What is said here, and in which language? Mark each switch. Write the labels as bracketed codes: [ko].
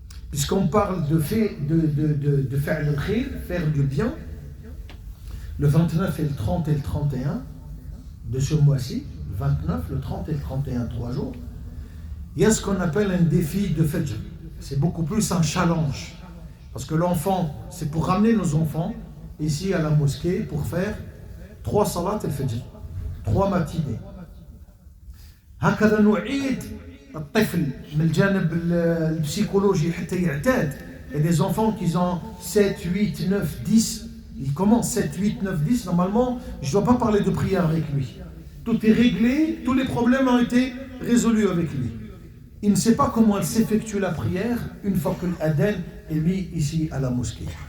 [fr] Puisqu'on parle de faire le khir, faire du bien, le 29 et le 30 et le 31 de ce mois-ci, le 29, le 30 et le 31, 3 jours, il y a ce qu'on appelle un défi de Fajr. C'est beaucoup plus un challenge. Parce que l'enfant, c'est pour ramener nos enfants ici à la mosquée pour faire 3 salats al-Fajr, 3 matinées. [ar] هكذا نعيد الطفل من الجانب البسيكولوجي حتى يعتاد. [fr] Il y a des enfants qui ont 7, 8, 9, 10. Il commence 7, 8, 9, 10. Normalement, je ne dois pas parler de prière avec lui. Tout est réglé, tous les problèmes ont été résolus avec lui. Il ne sait pas comment s'effectue la prière une fois que l'adhan est mis ici à la mosquée.